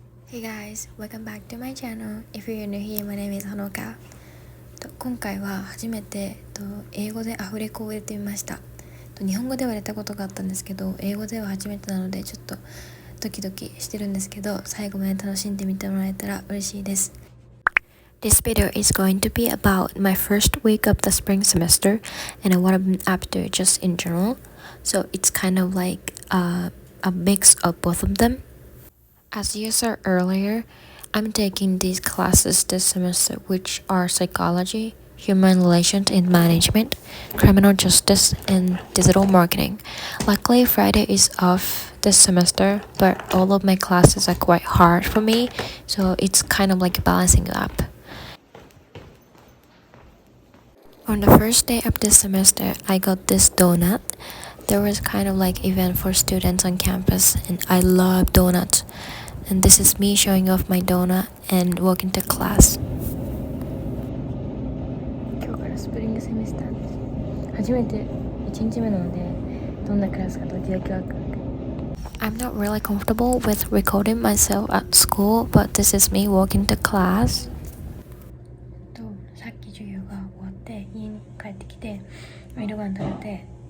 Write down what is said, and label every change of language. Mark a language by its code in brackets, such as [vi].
[en] Hey guys, welcome back to my channel. If you're new here, my name is Hanoka. [ja] 今回は初めて英語でアフレコを入れてみました。日本語では入れたことがあったんですけど、英語では初めてなのでちょっとドキドキしてるんですけど、最後まで楽しんでみてもらえたら嬉しいです。 [en] This video is going to be about my first week of the spring semester and what I've been up to just in general. So it's kind of like a mix of both of them.As you saw earlier, I'm taking these classes this semester, which are psychology, human relations and management, criminal justice, and digital marketing. Luckily, Friday is off this semester, but all of my classes are quite hard for me, so it's kind of like balancing up. On the first day of this semester, I got this donut.There was kind of like event for students on campus, and I love donuts. And this is me showing off my donut and walking to class. [ja] 今日からスプリングセメスターです。初めて1日目なので、どんなクラスかドキドキワクワク。 [en] I'm not really comfortable with recording myself at school, but this is me walking to class. [ja] さっき授業が終わって家に帰ってきて、ミルガン食べて。